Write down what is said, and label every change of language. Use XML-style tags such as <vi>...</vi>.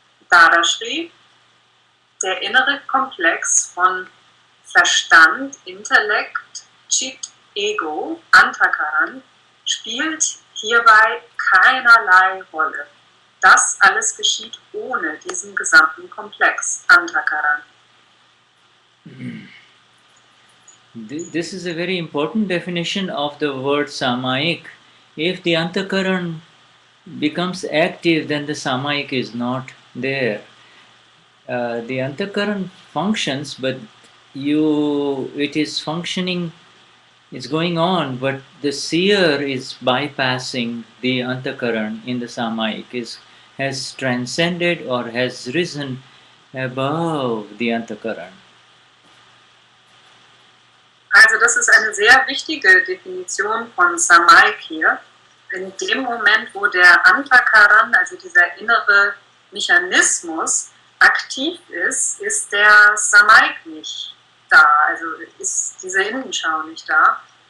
<de>Dadashri, der innere Komplex von Verstand, Intellekt, Chit, Ego, Antakaran, spielt hierbei keinerlei Rolle. Das alles geschieht ohne diesen gesamten Komplex, Antakaran.</de> <en>This is a very important definition of the word Samayik. If the antakaran becomes active, then the Samayik is not there. The antakaran functions, but it is functioning, it's going on, but the seer is bypassing the antakaran in the Samayik, has transcended or has risen above the antakaran.</en> <de>Also das ist eine sehr wichtige Definition von Samayik hier. In dem Moment, wo der Antakaran, also dieser innere Mechanismus, aktiv ist, ist der Samayik nicht da, also ist diese Innenschau nicht da.</de>